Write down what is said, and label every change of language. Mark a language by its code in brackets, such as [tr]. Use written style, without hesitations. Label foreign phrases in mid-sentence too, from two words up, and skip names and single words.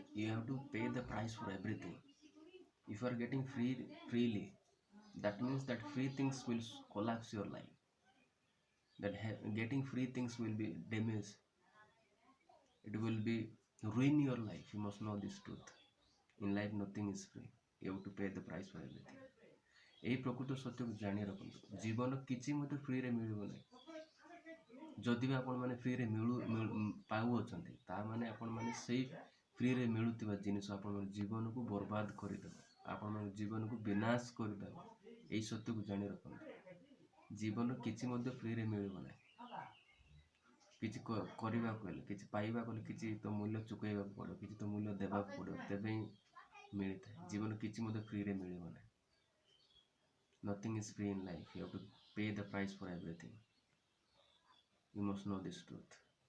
[en] You have to pay the price for everything. If you are getting freely, that means that free things will collapse your life. That getting free things will be damage. It will be ruin your life. You must know this truth. In life nothing is free. You have to pay the price for everything. [or] এই প্রକৃত ସତ୍ୟକୁ ଜାଣି ରଖନ୍ତୁ। ଜୀବନ କିଛି ମଧ୍ୟ ଫ୍ରିରେ ମିଳିବ ନାହିଁ। ଯଦି ବି ଆପଣମାନେ ଫ୍ରିରେ ପାଉଅଛନ୍ତି ତାମାନେ ଆପଣମାନେ ସେଇ ଫ୍ରିରେ ମିଳୁଥିବା ଜିନିଷ ଆପଣଙ୍କ ଜୀବନକୁ ବର୍ବାଦ କରିଦେବ, ଆପଣଙ୍କ ଜୀବନକୁ ବିନାଶ କରିଦେବ। এই ସତ୍ୟକୁ ଜାଣି ରଖନ୍ତୁ। ଜୀବନ କିଛି ମଧ୍ୟ ଫ୍ରିରେ ମିଳିବ ନାହିଁ। କିଛି କରିବାକୁ ହେଲେ, କିଛି ପାଇବାକୁ ହେଲେ କିଛି ତ ମୂଲ୍ୟ ଚୁକେଇବାକୁ ପଡ଼ିବ, କିଛି ତ ମୂଲ୍ୟ ଦେବାକୁ ପଡ଼ିବ, ତେବେ ହିଁ ମିଳିଥାଏ। ଜୀବନ କିଛି ମଧ୍ୟ ଫ୍ରିରେ ମିଳିବ ନାହିଁ। [en] Nothing is free in life. You have to pay the price for everything. You must know this truth.